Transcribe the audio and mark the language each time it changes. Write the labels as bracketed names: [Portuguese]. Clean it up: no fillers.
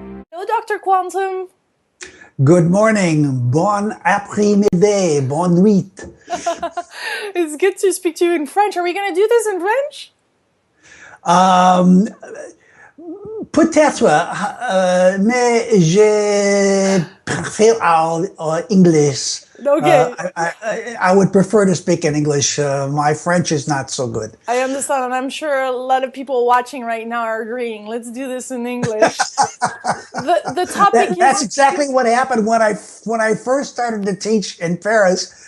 [English] Hello, Dr. Quantum. good morning, [French] bon après-midi, bonne nuit. [English] It's good to speak to you in French. Are we going to do this in French? [French] Peut-être, mais je préfère English. [English] Okay. I would prefer to speak in English. My French is not so good. I understand, and I'm sure a lot of people watching right now are agreeing. Let's do this in English. The topic That's exactly what happened when I first started to teach in Paris.